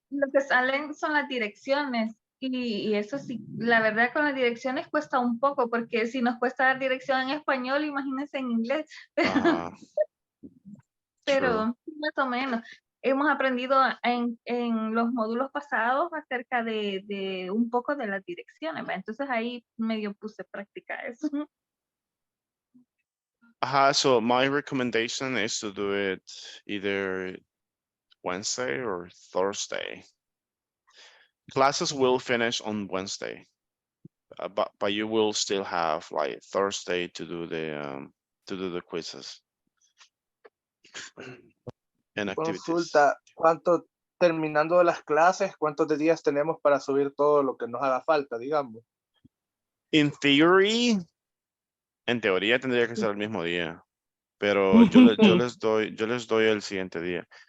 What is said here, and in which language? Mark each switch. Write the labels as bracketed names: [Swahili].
[Spanish] Lo que salen son las direcciones. Y eso sí, la verdad con las direcciones cuesta un poco, porque si nos cuesta dar dirección en español, imagínense en inglés. Ajá. Pero más o menos. Hemos aprendido en los módulos pasados acerca de un poco de las direcciones, ¿va? Entonces ahí medio puse práctica eso. [English] Ajá, so my recommendation is to do it either Wednesday or Thursday. Classes will finish on Wednesday, but you will still have like Thursday to do the quizzes and activities. [Spanish] Consulta, terminando las clases, ¿cuántos de días tenemos para subir todo lo que nos haga falta, digamos? [English] In theory, [Spanish] en teoría tendría que ser el mismo día, pero yo les doy el siguiente día.